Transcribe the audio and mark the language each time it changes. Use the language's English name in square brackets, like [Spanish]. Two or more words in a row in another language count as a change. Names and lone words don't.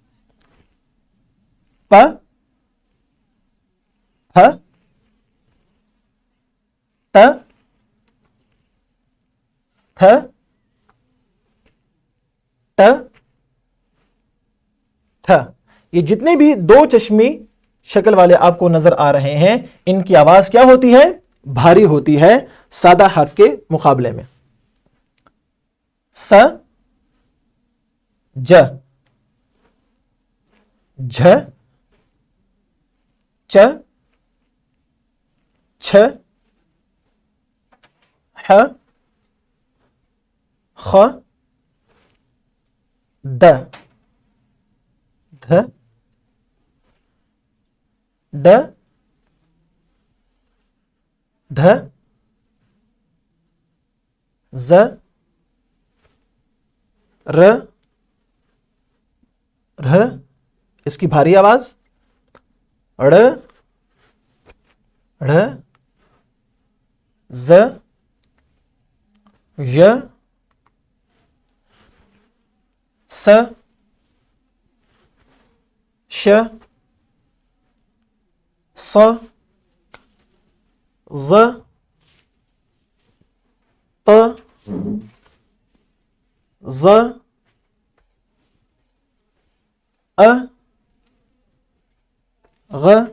[Urdu] پ، پھ، ت، تھ، ٹ، تھ، یہ جتنے بھی دو چشمی شکل والے آپ کو نظر آ رہے ہیں، ان کی آواز کیا ہوتی ہے؟ بھاری ہوتی ہے سادہ حرف کے مقابلے میں۔ س، ج، جھ، چ، چھ، ح، خ، د، دھ، ڈ، دھ، ز، ر، ر، اس کی بھاری آواز ڑ، ڑ، ز، ی، س، ش، ص، ظ، ط، ظ، ا، غ،